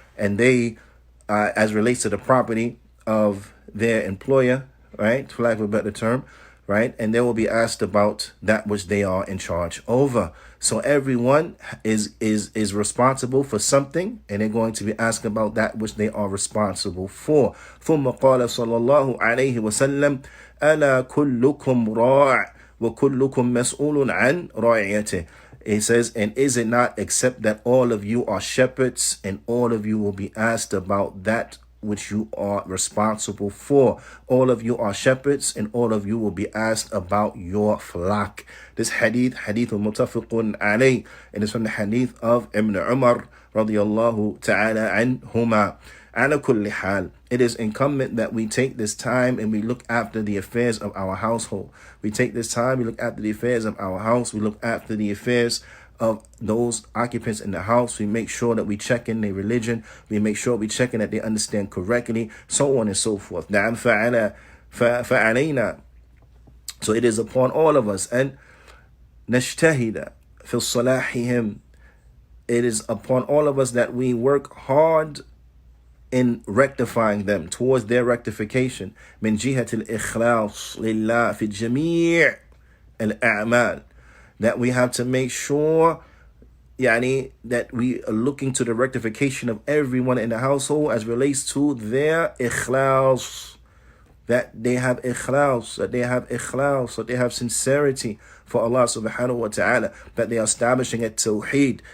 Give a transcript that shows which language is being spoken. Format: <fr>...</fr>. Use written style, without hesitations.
<en>And they, as relates to the property of their employer, right, for lack of a better term, right, and they will be asked about that which they are in charge over. So everyone is responsible for something, and they're going to be asked about that which they are responsible for.</en> <ar>ثم قال صلى الله عليه وسلم ألا كلكم راع وكلكم مسؤول عن رعيته.</ar> <en>It says, and is it not except that all of you are shepherds, and all of you will be asked about that which you are responsible for. All of you are shepherds, and all of you will be asked about your flock. This hadith mutafiqun alayh, and it's from the hadith of Ibn Umar radiyallahu ta'ala anhuma.</en> <ar>Ala kulli hal,</ar> <en>it is incumbent that we take this time and we look after the affairs of our household. We take this time, we look after the affairs of our house, we look after the affairs of those occupants in the house. We make sure that we check in their religion. We make sure we check in that they understand correctly, so on and so forth.</en> <ar>فَعَلَيْنَا.</ar> <en>So it is upon all of us.</en> <ar>And نَجْتَهِدَ فِي صَلَاحِهِمْ.</ar> <en>It is upon all of us that we work hard in rectifying them, towards their rectification.</en> <ar>من جهة الإخلاص لله في جميع الأعمال.</ar> <en>That we have to make sure that we are looking to the rectification of everyone in the household as relates to their ikhlas. That they have ikhlas, that they have sincerity for Allah subhanahu wa ta'ala, that they are establishing at tawheed.</en>